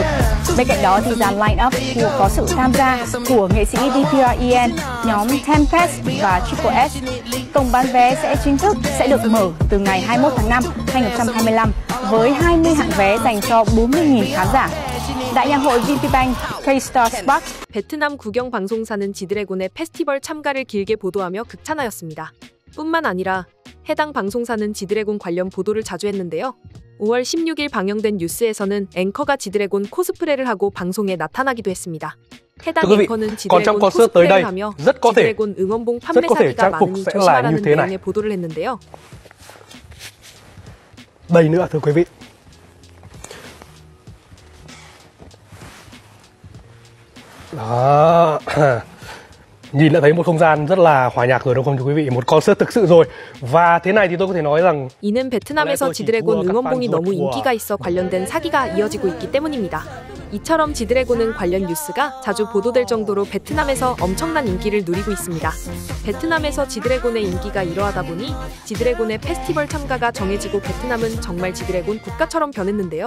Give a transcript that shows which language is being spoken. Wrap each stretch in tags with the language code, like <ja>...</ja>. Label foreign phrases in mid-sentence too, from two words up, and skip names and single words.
<vi>Bên cạnh đó thì dàn line-up có sự tham gia của nghệ sĩ DPREN, nhóm Tempest và Triple S. Cổng bán vé sẽ chính thức được mở từ ngày 21 tháng 5 2025 với 20 hạng vé dành cho 40.000 khán giả. Đại nhạc hội VPBank K-Star Spark.</vi> <ko>베트남 국영 방송사는 지드래곤의 페스티벌 참가를 길게 보도하며 극찬하였습니다. 뿐만 아니라 해당 방송사는 지드래곤 관련 보도를 자주 했는데요. 5월 16일 방영된 뉴스에서는 앵커가 지드래곤 코스프레를 하고 방송에 나타나기도 했습니다. 해당 앵커는 지드래곤 코스프레를 하며 지드래곤 응원봉 판매 사기가 많으니 조심하라는 내용의 보도를 했는데요.</ko> <vi>Đây nữa thưa quý vị. Đó. Nhìn đã thấy một không gian rất là hòa nhạc rồi đúng không thưa quý vị? Một concert thực sự rồi. Và thế này thì tôi có thể nói rằng</vi> <ko>이는 베트남에서 지드래곤 응원봉이 너무 인기가 있어 관련된 사기가 이어지고 있기 때문입니다. 이처럼 지드래곤은 관련 뉴스가 자주 보도될 정도로 베트남에서 엄청난 인기를 누리고 있습니다. 베트남에서 지드래곤의 인기가 이러하다 보니 지드래곤의 페스티벌 참가가 정해지고 베트남은 정말 지드래곤 국가처럼 변했는데요.</ko>